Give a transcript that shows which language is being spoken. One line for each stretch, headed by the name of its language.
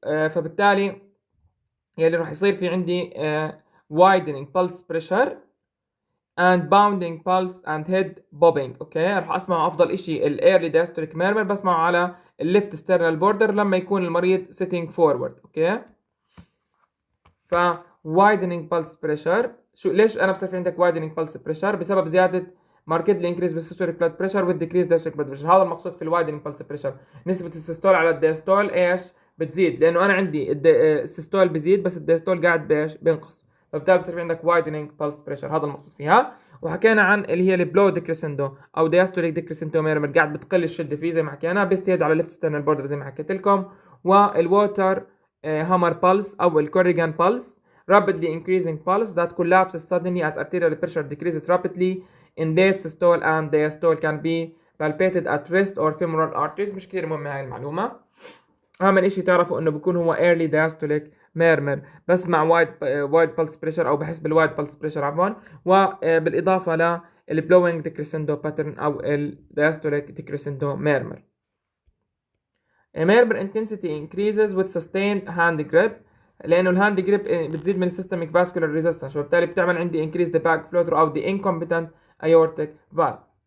Arabic: فبالتالي يلي راح يصير في عندي
English: widening pulse pressure and bounding pulse and head bobbing. Okay.
Arabic: راح اسمعه افضل اشي الايرلي diastolic murmur بسمعه على الليفت sternal border لما يكون المريض
English: sitting forward. Okay.
Arabic: ف widening pulse pressure ليش انا بصير في عندك widening pulse pressure؟ بسبب زياده markedly increase بالsystolic blood pressure
English: with decreased diastolic blood pressure.
Arabic: هذا المقصود في الوايدنينج pulse pressure. نسبة السيستول على الديستول ايش؟ بتزيد، لانه انا عندي السيستول بزيد بس الديستول قاعد بايش؟ بينقص، فبالتالي بصير في عندك widening pulse pressure. هذا المقصود فيها. وحكينا عن اللي هي البلو ديكريسندو او diastolic decrescendo ميرمر، قاعد بتقل الشده فيه زي ما حكينا، بيستيد على ليفت ستيرنال بوردر زي ما حكيت لكم.
English: والووتر hammer pulse او الكوريجان pulse rapidly increasing pulse that collapses suddenly as arterial pressure decreases rapidly in late systole and diastole can be palpated at wrist or femoral arteries.
Arabic: مش كتير مهمة هاي المعلومة. أهم إشي تعرفوا إنه بكون هو early diastolic murmur بس مع wide pulse pressure أو بحس بالwide pulse pressure عفوا، وبالإضافة لل blowing decrescendo pattern أو ال diastolic decrescendo murmur.
English: murmur intensity increases with sustained hand grip
Arabic: لأنه الهاند جريب بتزيد من
English: systemic vascular resistance،
Arabic: وبالتالي بتعمل عندي
English: increase the backflow throughout the incompetent aortic valve.